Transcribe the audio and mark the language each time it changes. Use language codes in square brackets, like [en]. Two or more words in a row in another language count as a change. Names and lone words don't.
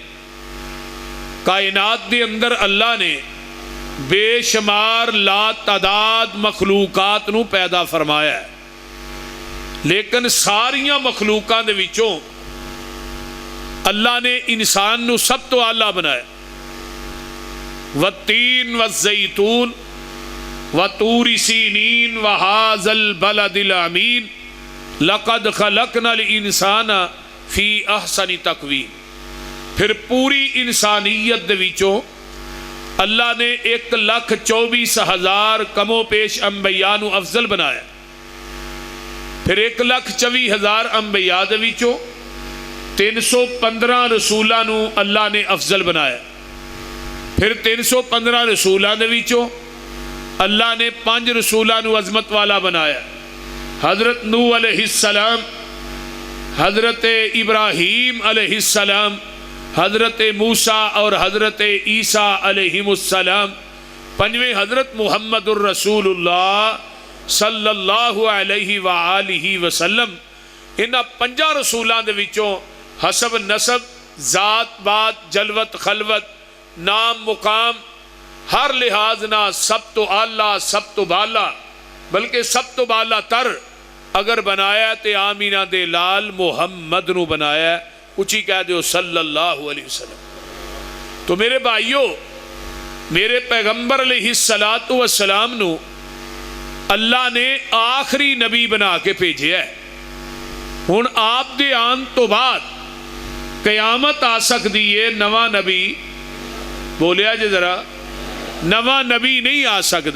[pa] کائنات دے اندر اللہ نے بے شمار لا تعداد مخلوقات نو پیدا فرمایا ہے، لیکن ساریاں مخلوقات دے وچوں اللہ نے انسان نو سب تو اعلیٰ بنایا۔ [ar] والتین والزیتون وطور سینین وہذا البلد الامین لقد خلقنا الانسان فی احسن تقویم۔ [pa] پھر پوری انسانیت دے وچوں اللہ نے 1,24,000 کم و پیش انبیاء نو افضل بنایا۔ پھر 1,24,000 انبیاء دے وچوں 315 رسولاں نو اللہ نے افضل بنایا۔ پھر 315 رسولاں دے وچوں اللہ نے 5 رسولاں نو عظمت والا بنایا، حضرت نوح [ar] علیہ السلام، [pa] حضرت ابراہیم [ar] علیہ السلام، [pa] حضرت موسیٰ اور حضرت عیسیٰ [ar] علیہ السلام، [pa] 5ویں حضرت محمد [ar] الرسول اللہ صلی اللہ علیہ وآلہ وسلم۔ [pa] انہاں 5 رسولاں دے وچوں حسب نسب، ذات بات، جلوت خلوت، نام مقام، ہر لحاظ نہ سب تو اعلیٰ سب تو بالا بلکہ سب تو بالا تر اگر بنایا تے آمینہ دے لال محمد نو بنایا، اچھی کہہ دیو [ar] صلی اللہ علیہ وسلم۔ [pa] تو میرے بھائیو، میرے پیغمبر [ar] علیہ السلام [pa] نو اللہ نے آخری نبی بنا کے بھیجیا ہے۔ ہن آپ دے آن تو بعد قیامت آ سکتی ہے، نواں نبی بولیا جے ذرا، نواں نبی نہیں آ سکتا۔